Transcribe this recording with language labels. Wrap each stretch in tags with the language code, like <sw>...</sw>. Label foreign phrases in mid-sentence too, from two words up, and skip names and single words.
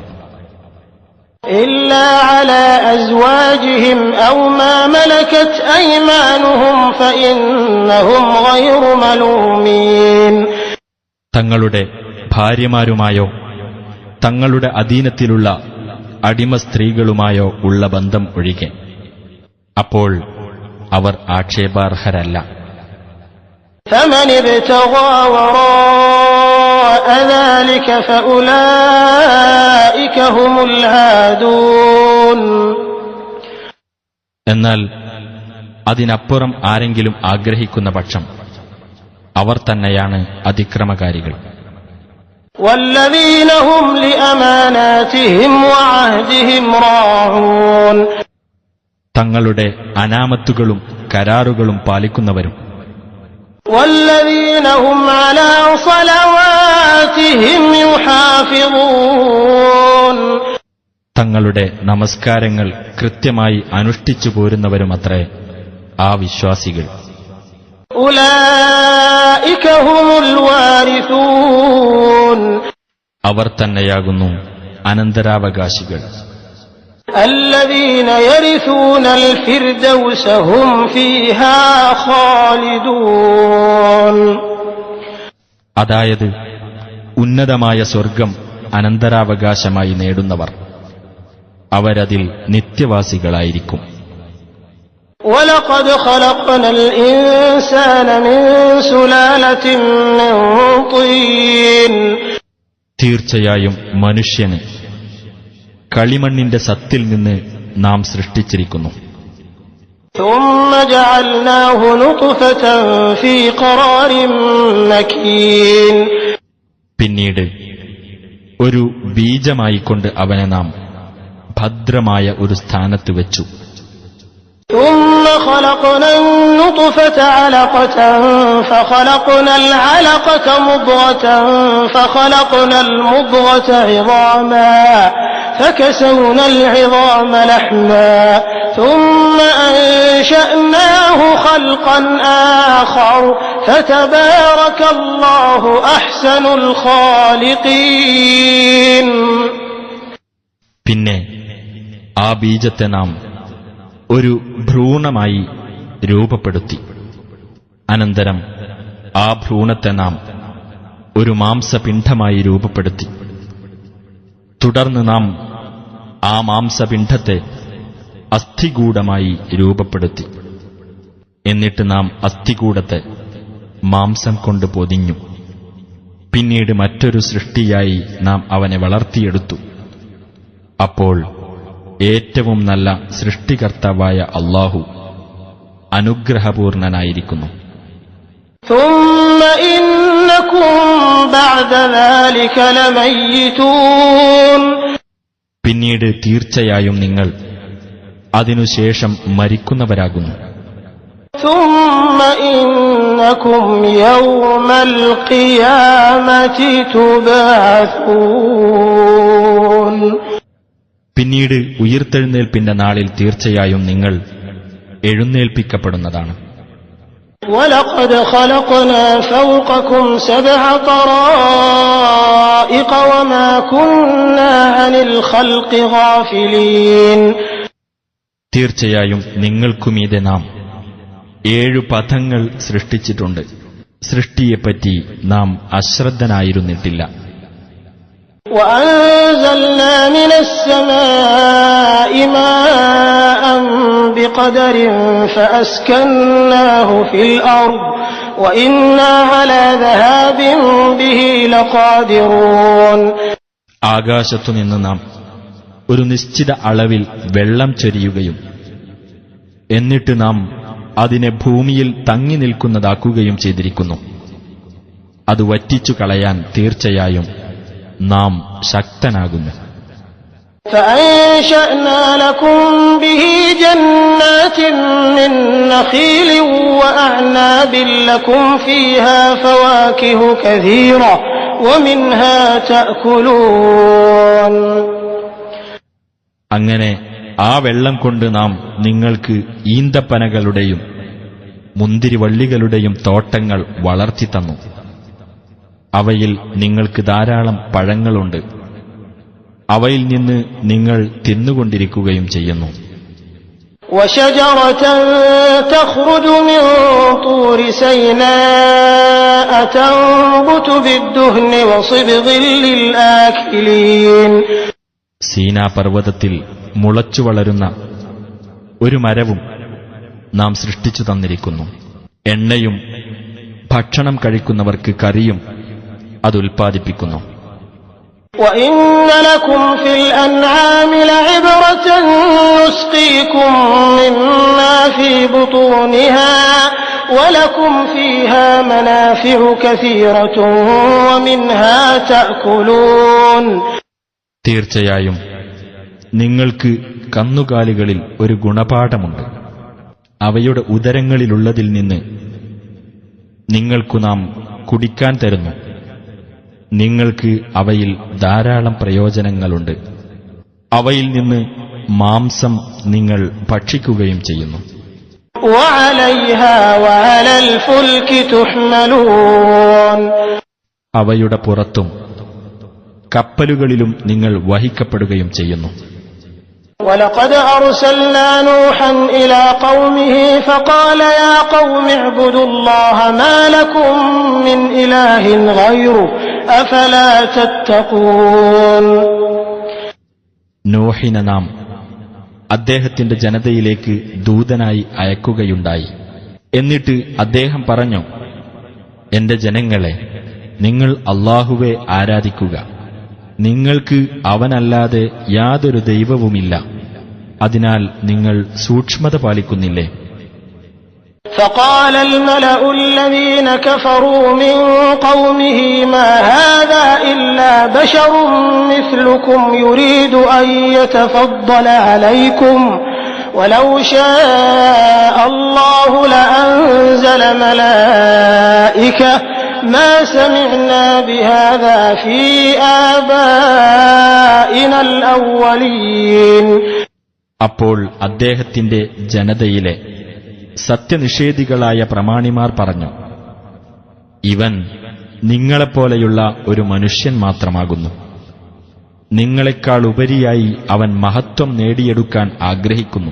<ar>إلا على أزواجهم أو ما ملكت أيمانهم فإنهم غير ملومين.</ar> <ml>തങ്ങളുടെ ഭാര്യമാരുമായോ തങ്ങളുടെ അധീനത്തിലുള്ള അടിമ സ്ത്രീകളുമായോ ഉള്ള ബന്ധം ഒഴികെ അപ്പോൾ അവർ ആക്ഷേപാർഹരല്ല.</ml> <ar>فمن ابتغى وراء ذلك فأولئك هم العادون.</ar> <ml>എന്നാൽ അതിനപ്പുറം ആരെങ്കിലും ആഗ്രഹിക്കുന്ന പക്ഷം അവർ തന്നെയാണ് അതിക്രമകാരികൾ.</ml> <ar>والذين هم لأماناتهم وعهدهم راعون.</ar> <ml>തങ്ങളുടെ അനാമത്തുകളും കരാറുകളും പാലിക്കുന്നവരും</ml> <ar>والذين هم على صلواتهم يحافظون.</ar> <ml>തങ്ങളുടെ നമസ്കാരങ്ങൾ കൃത്യമായി അനുഷ്ഠിച്ചു പോരുന്നവരുമത്രേ ആ വിശ്വാസികൾ.</ml> <ar>أولئك هم الوارثون.</ar> <ml>അവർ തന്നെയാകുന്നു അനന്തരാവകാശികൾ.</ml> <ar>الذين يرثون الفردوس هم فيها خالدون.</ar> <ml>അതായത് ഉന്നതമായ സ്വർഗം അനന്തരാവകാശമായി നേടുന്നവർ, അവരതിൽ നിത്യവാസികളായിരിക്കും.</ml> <ar>ولقد خلقنا الإنسان من سلالة من طين.</ar> <ml>തീർച്ചയായും മനുഷ്യന് കളിമണ്ണിന്റെ സത്തിൽ നിന്ന് നാം സൃഷ്ടിച്ചിരിക്കുന്നു.</ml> <ar>ثم جعلناه نطفة في قرار مكين.</ar> <ml>പിന്നീട് ഒരു ബീജമായിക്കൊണ്ട് അവനെ നാം ഭദ്രമായ ഒരു സ്ഥാനത്ത് വെച്ചു.</ml> <ar>ثم خلقنا النطفة علقة فخلقنا العلقة مضغة فخلقنا المضغة عظاما فكسونا العظام لحما ثم أنشأناه خلقا آخر فتبارك الله أحسن الخالقين.</ar> <ml>പിന്നെ ആ ബീജത്തെ നാം ഒരു ഭ്രൂണമായി രൂപപ്പെടുത്തി. അനന്തരം ആ ഭ്രൂണത്തെ നാം ഒരു മാംസപിണ്ഡമായി രൂപപ്പെടുത്തി. തുടർന്ന് നാം ആ മാംസപിണ്ഡത്തെ അസ്ഥികൂടമായി രൂപപ്പെടുത്തി. എന്നിട്ട് നാം അസ്ഥികൂടത്തെ മാംസം കൊണ്ട് പൊതിഞ്ഞു. പിന്നീട് മറ്റൊരു സൃഷ്ടിയായി നാം അവനെ വളർത്തിയെടുത്തു. അപ്പോൾ ഏറ്റവും നല്ല സൃഷ്ടികർത്താവായ അല്ലാഹു അനുഗ്രഹപൂർണനായിരിക്കുന്നു.</ml> <ar>ثم إنكم بعد ذلك لميتون.</ar> <ml>പിന്നീട് തീർച്ചയായും നിങ്ങൾ അതിനുശേഷം മരിക്കുന്നവരാകുന്നു.</ml> <ar>ثم إنكم يوم القيامة تبعثون.</ar> <ml>പിന്നീട് ഉയിർത്തെഴുന്നേൽപ്പിന്റെ നാളിൽ തീർച്ചയായും നിങ്ങൾ എഴുന്നേൽപ്പിക്കപ്പെടുന്നതാണ്.</ml> <ar>وَلَقَدْ خَلَقْنَا فَوْقَكُمْ 7 طَرَائِقَ وَمَا كُنَّا عَنِ الْخَلْقِ غَافِلِينَ.</ar> <ml>തീർച്ചയായും നിങ്ങൾക്കുമീതെ നാം 7 പഥങ്ങൾ സൃഷ്ടിച്ചിട്ടുണ്ട്. സൃഷ്ടിയെപ്പറ്റി നാം അശ്രദ്ധനായിരുന്നിട്ടില്ല.</ml> <ar>وأنزلنا من السماء ماء بقدر فأسكناه في الأرض وإنا على ذهاب به لقادرون.</ar> <ml>ആകാശത്തുനിന്ന് നാം ഒരു നിശ്ചിത അളവിൽ വെള്ളം ചൊരിയുകയും എന്നിട്ട് നാം അതിനെ ഭൂമിയിൽ തങ്ങി നിൽക്കുന്നതാക്കുകയും ചെയ്തിരിക്കുന്നു. അത് വറ്റിച്ചു കളയാൻ തീർച്ചയായും നാം ശക്തനാകുന്നു.</ml> <ar>فأنشأنا لكم به جنات من نخيل وأعناب لكم فيها فواكه كثيرة ومنها تأكلون.</ar> <ml>അങ്ങനെ ആ വെള്ളം കൊണ്ട് നാം നിങ്ങൾക്ക് ഈന്തപ്പനകളുടെയും മുന്തിരിവള്ളികളുടെയും തോട്ടങ്ങൾ വളർത്തിത്തന്നു. അവയിൽ നിങ്ങൾക്ക് ധാരാളം പഴങ്ങളുണ്ട്. അവയിൽ നിന്ന് നിങ്ങൾ തിന്നുകൊണ്ടിരിക്കുകയും ചെയ്യുന്നു.</ml> <ar>وشجرة تخرج من طور سيناء تنبت بالدهن وصبغ للآكلين.</ar> <ml>സീനാ പർവ്വതത്തിൽ മുളച്ചു വളരുന്ന ഒരു മരവും നാം സൃഷ്ടിച്ചു തന്നിരിക്കുന്നു. എണ്ണയും ഭക്ഷണം കഴിക്കുന്നവർക്ക് കറിയും അതുൽപ്പാദിപ്പിക്കുന്നു.</ml> <ar>وَإِنَّ لَكُمْ فِي الْأَنْعَامِ لَعِبْرَةً نُسْقِيكُم مِّمَّا فِي بُطُونِهَا وَلَكُمْ فِيهَا مَنَافِعُ كَثِيرَةٌ وَمِنْهَا تَأْكُلُونَ.</ar> <ml>തീർച്ചയായും നിങ്ങൾക്ക് കന്നുകാലികളിൽ ഒരു ഗുണപാഠമുണ്ട്. അവയുടെ ഉദരങ്ങളിലുള്ളതിൽ നിന്ന് നിങ്ങൾക്കു നാം കുടിക്കാൻ തരുന്നു. നിങ്ങൾക്ക് അവയിൽ ധാരാളം പ്രയോജനങ്ങളുണ്ട്. അവയിൽ നിന്ന് മാംസം നിങ്ങൾ ഭക്ഷിക്കുകയും ചെയ്യുന്നു.</ml> <ar>وَعَلَيْهَا وَعَلَى الْفُلْكِ تُحْمَلُونَ.</ar> <ml>അവയുടെ പുറത്തും കപ്പലുകളിലും നിങ്ങൾ വഹിക്കപ്പെടുകയും ചെയ്യുന്നു.</ml> <ar>وَلَقَدْ أَرْسَلْنَا نُوحًا إِلَى قَوْمِهِ فَقَالَ يَا قَوْمِ اعْبُدُوا اللَّهَ مَا لَكُمْ مِنْ إِلَٰهٍ غَيْرُهُ أَفَلَا تَتَّقُونَ.</ar> <ml>നോഹിനെ നാം അദ്ദേഹത്തിന്റെ ജനതയിലേക്ക് ദൂതനായി അയക്കുകയുണ്ടായി. എന്നിട്ട് അദ്ദേഹം പറഞ്ഞു, എന്റെ ജനങ്ങളെ, നിങ്ങൾ അല്ലാഹുവെ ആരാധിക്കുക. നിങ്ങൾക്ക് അവനല്ലാതെ യാതൊരു ദൈവവുമില്ല. അതിനാൽ നിങ്ങൾ സൂക്ഷ്മത പാലിക്കുന്നില്ലേ?</ml> <ar>فقال الملأ الذين كفروا من قومه ما هذا إلا بشر مثلكم يريد أن يتفضل عليكم ولو شاء الله لأنزل ملائكة ما سمعنا بهذا في آبائنا الأولين.</ar> <ml>അപ്പോൾ അദ്ദേഹത്തിന്റെ ജനതയിലെ സത്യനിഷേധികളായ പ്രമാണിമാർ പറഞ്ഞു, ഇവൻ നിങ്ങളെപ്പോലെയുള്ള ഒരു മനുഷ്യൻ മാത്രമാകുന്നു. നിങ്ങളെക്കാൾ ഉപരിയായി അവൻ മഹത്വം നേടിയെടുക്കാൻ ആഗ്രഹിക്കുന്നു.</ml>